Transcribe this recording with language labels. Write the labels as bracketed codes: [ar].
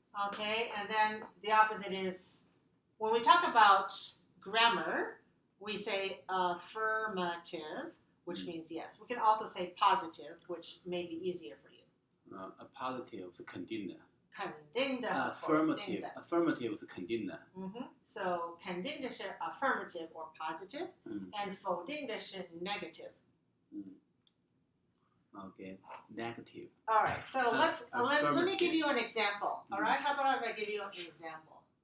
[en] Okay, and then the opposite is, when we talk about grammar, we say affirmative, which means yes. We can also say positive, which may be easier for you. [zh] A positive 是肯定的。肯定的。 Affirmative 是肯定的。 [en] So [zh] 肯定的是 [en] affirmative or positive, and [zh] 否定的是 [en] negative. Okay, negative. All right, so let me give you an example. All right, how about if I give you an example?